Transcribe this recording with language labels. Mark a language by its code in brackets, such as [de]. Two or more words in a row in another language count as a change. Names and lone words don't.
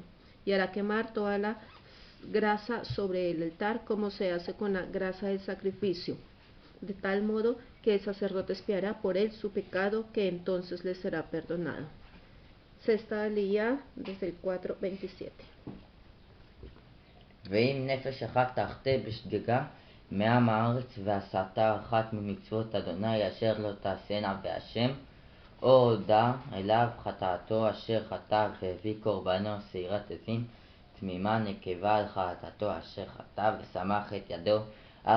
[es] Y hará quemar toda la grasa sobre el altar como se hace con la grasa del sacrificio, de tal modo que el sacerdote expiará por él su pecado, que entonces le será perdonado. Sexta aliyá, desde el 4:27. [he] ואם נפש אחת תחטא בשגגה מעם הארץ ועשתה אחת ממצוות אדוני אשר לא תעשנה בהשם, או הודה אליו חטאתו אשר חטא והביא קורבנו שעירת עזים תמימה נקבה על חטאתו אשר חטא וסמך את ידו על